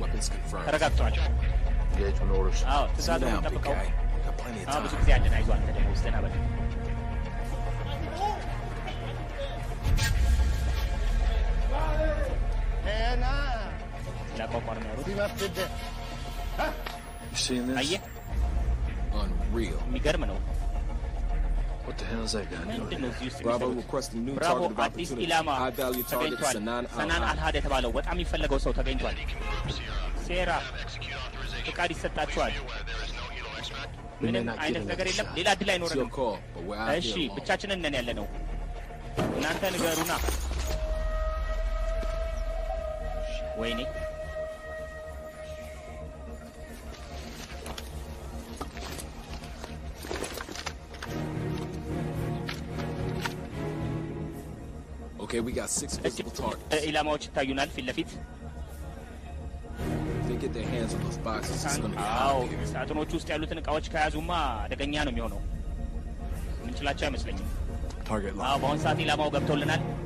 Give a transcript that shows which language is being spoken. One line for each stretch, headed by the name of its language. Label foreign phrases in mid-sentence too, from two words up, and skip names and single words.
English: Weapons confirmed.
Amharic: ተረጋግጧል።
English: Engagement orders.
Amharic: አዎ
English: Sit
Amharic: ትእዛዝ ነው
English: down, big
Amharic: የምንጠብቀው።
English: guy. Got plenty of
Amharic: አዎ ብዙ
English: time.
Amharic: ጊዜ አለን። አይዞህ አንተ ደግሞ ውስጥህን አበል። ላቋቋም ነው ያሉት።
English: You seeing this?
Amharic: አየህ
English: Unreal.
Amharic: የሚገርም ነው።
English: What the hell is that guy doing?
Amharic: ምንድን ነው እዚህ ውስጥ
English: Bravo
Amharic: የሚሰሩት?
English: requesting new
Amharic: ብራቮ
English: target of
Amharic: አዲስ
English: opportunity.
Amharic: ኢላማ
English: High value target
Amharic: ተገኝቷል።
English: Sanan
Amharic: ሰናን
English: Al-Had.
Amharic: አልሃድ የተባለው በጣም የሚፈለገው ሰው ተገኝቷል። ሴራ ፍቃድ ይሰጣችኋል።
English: We may
Amharic: ምንም
English: not get
Amharic: አይነት ነገር
English: another
Amharic: የለም።
English: shot.
Amharic: ሌላ እድል
English: It's your
Amharic: አይኖረንም።
English: call, but we're out
Amharic: እሺ
English: here alone.
Amharic: ብቻችንን ነን ያለ ነው። እናንተ ንገሩና። ወይኔ
English: Okay, we got 6 visible targets.
Amharic: ኢላማዎች ይታዩናል ፊት ለፊት።
English: If they get their hands on those boxes, it's gonna be
Amharic: አዎ
English: hot here.
Amharic: ሳጥኖቹ ውስጥ ያሉትን እቃዎች ከያዙማ አደገኛ ነው የሚሆነው። ምንችላቸው አይመስለኝም።
English: Target
Amharic: አዎ
English: locked.
Amharic: በአሁን ሰዓት ኢላማው ገብቶልናል።